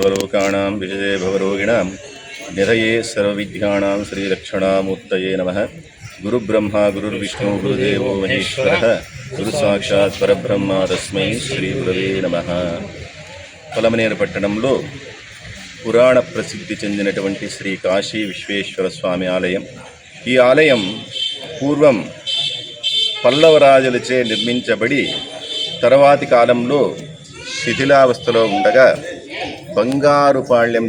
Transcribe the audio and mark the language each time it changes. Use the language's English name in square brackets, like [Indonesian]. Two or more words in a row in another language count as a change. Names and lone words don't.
[Sanskrit] सर्वलोकानां विजये भवरोगिणां निधये सर्वविद्यानां श्रीलक्षणामूर्तये नमः। गुरुब्रह्मा गुरुर्विष्णु गुरुदेवो महेश्वरः गुरुसाक्षात् परब्रह्म तस्मै శ్రీగురవే నమః। [Telugu] పొలమనేరు పట్టణంలో పురాణ ప్రసిద్ధి చెందినటువంటి శ్రీ కాశీ విశ్వేశ్వర స్వామి ఆలయం. ఈ ఆలయం పూర్వం పల్లవరాజులచే నిర్మించబడి తర్వాతి కాలంలో శిథిలావస్థలో ఉండగా బంగారుపాళ్యం